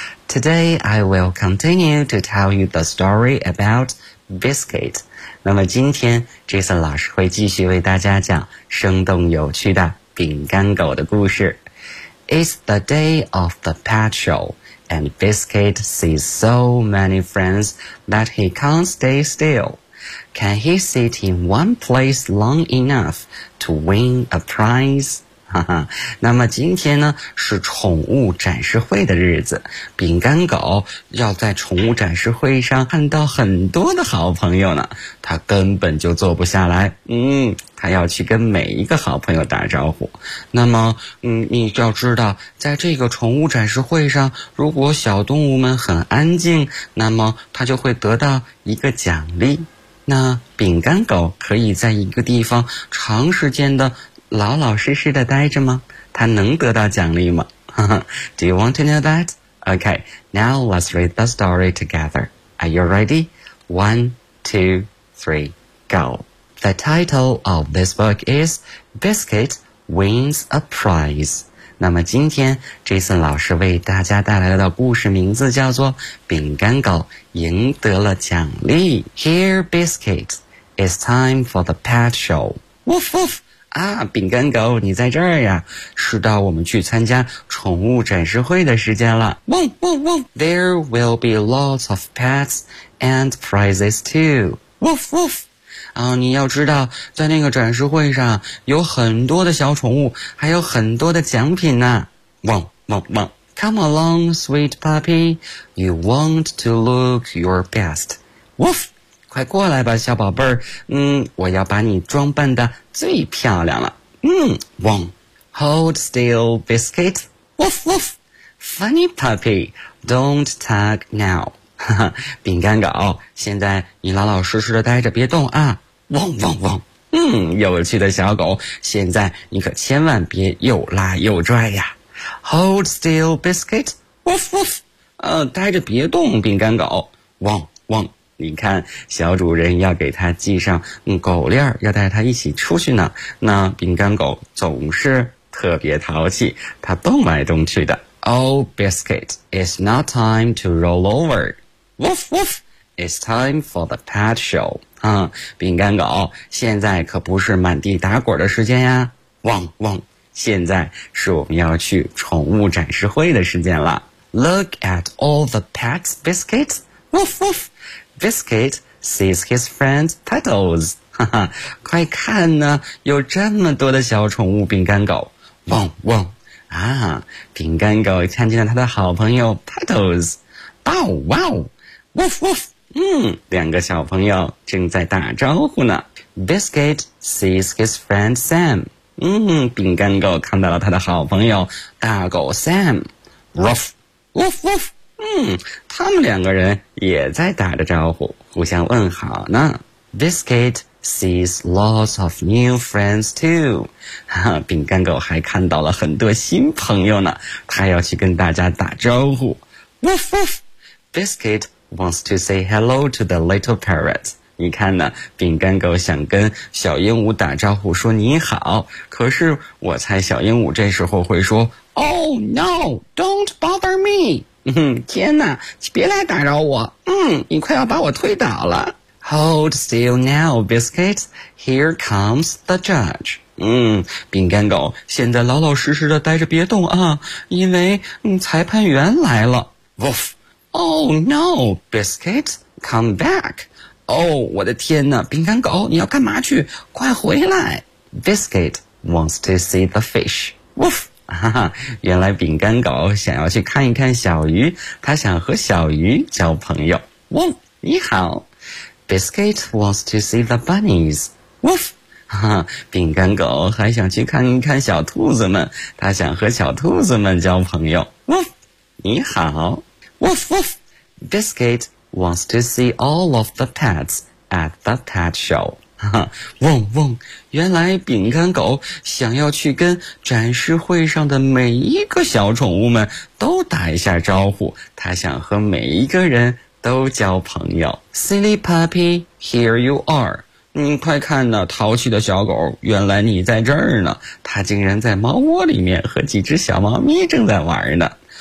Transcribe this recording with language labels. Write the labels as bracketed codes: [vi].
[en] Today I will continue to tell you the story about Biscuit. [zh] 那么今天 Jason 老师会继续为大家讲生动有趣的饼干狗的故事。 [en] It's the day of the pet show. And Biscuit sees so many friends that he can't stay still. Can he sit in one place long enough to win a prize? [zh] 那么今天呢是宠物展示会的日子，饼干狗要在宠物展示会上看到很多的好朋友呢，他根本就坐不下来。他要去跟每一个好朋友打招呼。那么你要知道，在这个宠物展示会上，如果小动物们很安静，那么他就会得到一个奖励。那饼干狗可以在一个地方长时间的老老实实的待着吗？他能得到奖励吗？ [en] Do you want to know that? Okay, now let's read the story together. Are you ready? 1, 2, 3, go. The title of this book is Biscuit wins a prize。 [zh] 那么今天 Jason 老师为大家带来的故事名字叫做饼干狗赢得了奖励。 [en] Here, biscuits, it's time for the pet show. Woof, woof! [zh] 啊，饼干狗，你在这儿呀，是到我们去参加宠物展示会的时间了。 [en] 汪汪汪 There will be lots of pets and prizes too. [zh] Woof woof、啊、你要知道在那个展示会上有很多的小宠物，还有很多的奖品呢。 [en] 汪汪汪 Come along, sweet puppy. You want to look your best. Woof! [zh] 快过来吧小宝贝儿，我要把你装扮得最漂亮了。 [en] 汪 Hold still, biscuit. Woof, woof. Funny puppy, don't tug now. [zh] 饼干狗，现在你老老实实的待着别动啊。汪汪汪。有趣的小狗，现在你可千万别又拉又拽呀。 [en] Hold still, biscuit. Woof, woof. [zh] 待着别动，饼干狗。汪汪。你看小主人要给他系上狗链，要带他一起出去呢，那饼干狗总是特别淘气，他动来动去的。 [en] Oh, biscuit, it's not time to roll over. Woof, woof, it's time for the pet show. [zh] 饼干狗，现在可不是满地打滚的时间呀。汪汪，现在是我们要去宠物展示会的时间了。 [en] Look at all the pets, biscuit. Woof, woofBiscuit sees his friend's petals. [zh] 快看呢，有这么多的小宠物饼干狗。汪汪啊，饼干狗看见了他的好朋友 petals. Bow wow. [en] Woof woof. [zh] 两个小朋友正在打招呼呢。 [en] Biscuit sees his friend Sam. [zh] 饼干狗看到了他的好朋友大狗 Sam. [en] Woof. Woof woof. [zh] 他们两个人也在打着招呼，互相问好呢。 [en] Biscuit sees lots of new friends too. [zh] 饼干狗还看到了很多新朋友呢，他要去跟大家打招呼。 [en] Woof woof! Biscuit wants to say hello to the little parrot. [zh] 你看呢，饼干狗想跟小鹦鹉打招呼说你好，可是我猜小鹦鹉这时候会说 [en] Oh no, don't bother me! [zh] 天哪，别来打扰我，你快要把我推倒了。 [en] Hold still now, biscuit. Here comes the judge. [zh] 饼干狗，现在老老实实的待着别动啊，因为裁判员来了。 [en] Woof. Oh no, biscuit. Come back. [zh] Oh, 我的天哪，饼干狗，你要干嘛去？快回来。 [en] Biscuit wants to see the fish. Woof. [zh] 哈哈，原来饼干狗想要去看一看小鱼，他想和小鱼交朋友。 [en] 汪，你好。Biscuit wants to see the bunnies. Woof. [zh] 哈哈，饼干狗还想去看一看小兔子们，他想和小兔子们交朋友。 [en] Woof. 你好。Woof, woof. Biscuit wants to see all of the pets at the pet show. [zh] 汪汪，原来饼干狗想要去跟展示会上的每一个小宠物们都打一下招呼，他想和每一个人都交朋友。 [en] Silly puppy, here you are. [zh] 快看呢，淘气的小狗，原来你在这儿呢，他竟然在猫窝里面和几只小猫咪正在玩呢。